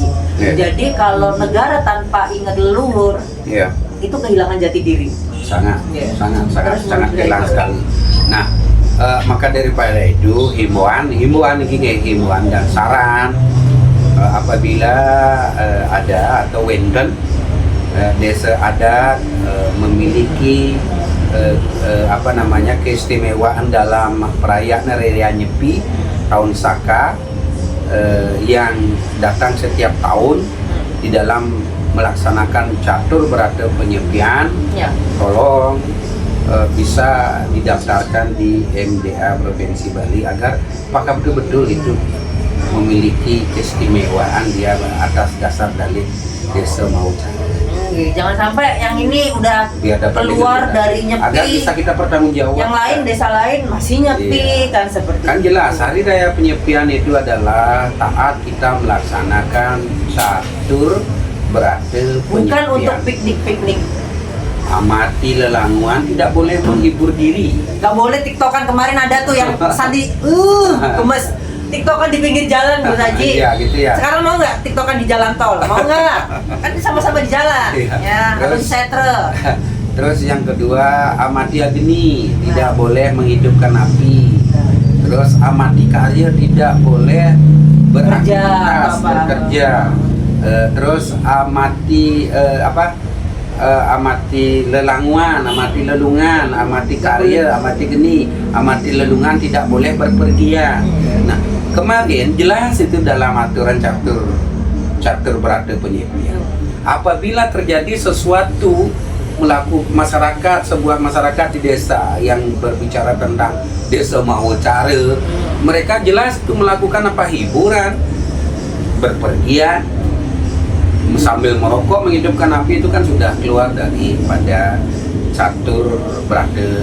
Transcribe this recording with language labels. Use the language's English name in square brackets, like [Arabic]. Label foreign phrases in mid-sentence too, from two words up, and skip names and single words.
[Indonesian] Jadi kalau negara tanpa ingat leluhur, itu kehilangan jati diri. Sangat kehilangan sekali. Nah, maka daripada itu himbauan dan saran apabila ada atau wenten desa adat memiliki keistimewaan dalam perayaan raya Nyepi tahun Saka yang datang setiap tahun di dalam melaksanakan catur berata penyepian, tolong bisa didaftarkan di MDA Provinsi Bali agar apakah betul-betul itu memiliki keistimewaan dia atas dasar dalih desa mau cara. Jangan sampai yang ini udah keluar dari Nyepi, agar bisa kita pertanggungjawab. Yang lain desa lain masih Nyepi kan seperti kan itu. Jelas hari raya penyepian itu adalah taat kita melaksanakan catur berata penyepian. Bukan untuk piknik-piknik. Amati lelanguan, tidak boleh menghibur diri. Gak boleh tiktokan, kemarin ada tuh yang Santi gemes tiktokan di pinggir jalan, Gus Haji. Gitu ya. Sekarang mau nggak tiktokan di jalan tol? Mau nggak? Kan sama-sama di jalan. Harus setre. Terus yang kedua, amati agni, tidak boleh menghidupkan api. Terus amati karya, tidak boleh beraktivitas, bekerja. Terus amati amati lelanguan, amati lelungan, amati karya, amati geni, amati lelungan, tidak boleh berpergian. Nah, kemarin jelas itu dalam aturan catur berata penyepian. Apabila terjadi sesuatu sebuah masyarakat di desa yang berbicara tentang desa mau cara, mereka jelas itu melakukan hiburan, berpergian, sambil merokok menghidupkan api itu kan sudah keluar daripada catur berada.